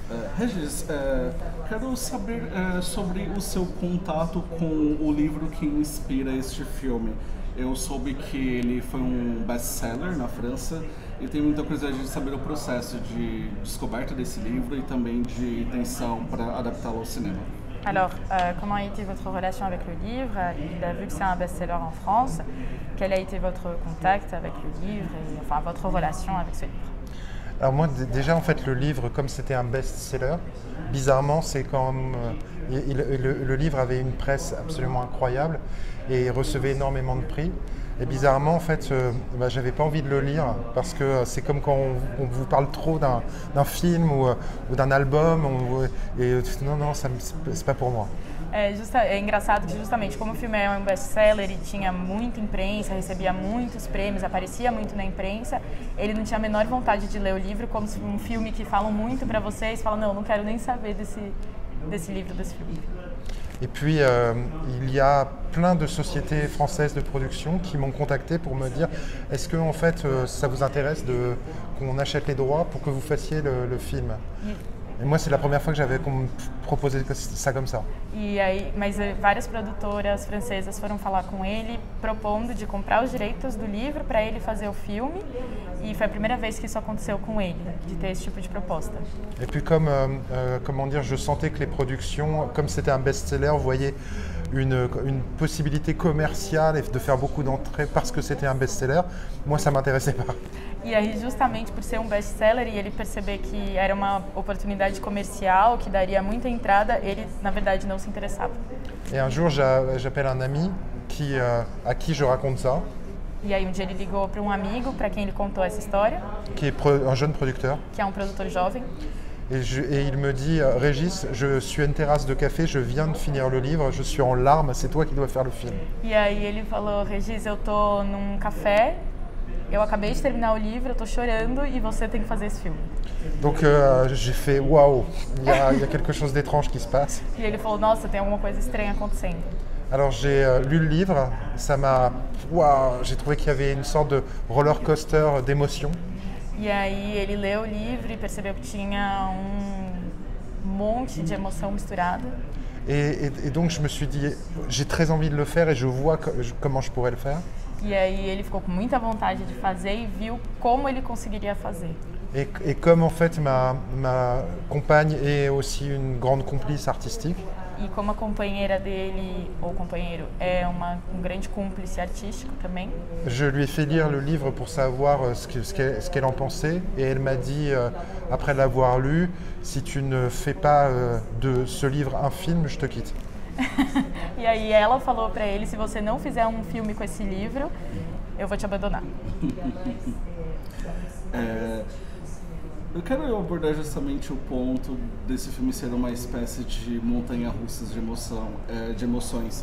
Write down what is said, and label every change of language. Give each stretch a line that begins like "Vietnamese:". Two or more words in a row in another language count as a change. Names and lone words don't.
Portuguese: Regis, quero saber sobre o seu contato com o livro que inspira este filme. Eu soube que ele foi um best-seller na França e tenho muita curiosidade de saber o processo de descoberta desse livro e também de intenção para adaptá-lo ao cinema.
French: Alors, comment a été votre relation avec le livre? Il a vu que c'est un best-seller en France. Quel a été votre contact avec le livre et enfin votre relation avec ce livre? Alors moi déjà en fait le livre comme c'était un best-seller, bizarrement c'est quand le livre avait une presse absolument incroyable et recevait énormément de prix. Et bizarrement en fait j'avais pas envie de le lire parce que c'est comme quand on vous parle trop d'un film ou d'un album et non c'est pas pour moi.
Portuguese: É engraçado que justamente como o filme é um best-seller e tinha muita imprensa, recebia muitos prêmios, aparecia muito na imprensa, ele não tinha a menor vontade de ler o livro, como se um filme que falam muito para vocês, fala não quero nem saber desse livro, desse filme.
French: Et puis, il y a plein de sociétés françaises de production qui m'ont contacté pour me dire est-ce que en fait, ça vous intéresse qu'on achète les droits pour que vous fassiez le film. Et moi, c'est la première fois que j'avais proposé ça comme ça.
Portuguese: Mas várias produtoras francesas foram falar com ele, propondo de comprar os direitos do livro para ele fazer o filme. E foi a primeira vez que isso aconteceu com ele, de ter esse tipo de proposta.
French: Et puis comment dire, je sentais que les productions, comme c'était un best-seller, voyaient une possibilité commerciale et de faire beaucoup d'entrées parce que c'était un best-seller. Moi, ça m'intéressait pas.
Portuguese: E aí, justamente por ser um best-seller e ele perceber que era uma oportunidade comercial, que daria muita entrada, ele, na verdade, não se interessava.
French: Et un jour, j'appelle un ami à qui je raconte ça.
Portuguese: E aí, um dia ele ligou para um amigo, para quem ele contou essa história.
French: Qui est un jeune producteur.
Portuguese: Que é um produtor jovem.
French: Et il me dit, Régis, je suis à une terrasse de café, je viens de finir le livre, je suis en larmes, c'est toi qui dois faire le film.
Portuguese: E aí ele falou, Régis, eu tô num café, eu acabei de terminar o livro, eu tô chorando e você tem que fazer esse filme.
French: Donc j'ai fait, waouh, il y a quelque chose d'étrange qui se passe.
Portuguese: E ele falou, nossa, tem alguma coisa estranha acontecendo.
French: Alors j'ai lu le livre, ça m'a, waouh, j'ai trouvé qu'il y avait une sorte de
English: roller coaster
French: d'émotions.
Portuguese: E aí ele leu o livro e percebeu que tinha monte de emoção misturada.
French: Et donc je me suis dit, j'ai très envie de le faire et je vois comment je pourrais le faire.
Portuguese: E aí ele ficou com muita vontade de fazer e viu como ele conseguiria fazer.
French: Et comme en fait ma compagne est aussi une grande complice artistique.
Portuguese: E como a companheira dele, ou companheiro, é um grande cúmplice artístico também.
French: Je lui ai fait lire le livre pour savoir ce qu'elle en pensait et elle m'a dit, après l'avoir lu, si tu ne fais pas de ce livre un film, je te quitte.
Portuguese: E aí ela falou para ele, se você não fizer um filme com esse livro, eu vou te abandonar. Eu quero abordar justamente o ponto desse filme ser uma espécie de montanha-russa de emoções.